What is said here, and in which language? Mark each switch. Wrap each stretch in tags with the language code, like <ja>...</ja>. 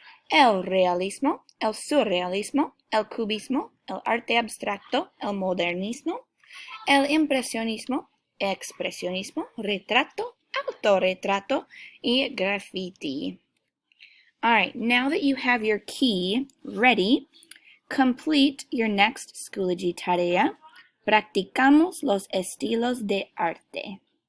<es>El realismo, el surrealismo, el cubismo, el arte abstracto, el modernismo, el impresionismo, expresionismo, retrato, autorretrato, y graffiti.</es> <en>All right, now that you have your key ready, complete your next Schoology tarea.</en> <es>Practicamos los estilos de arte.</es>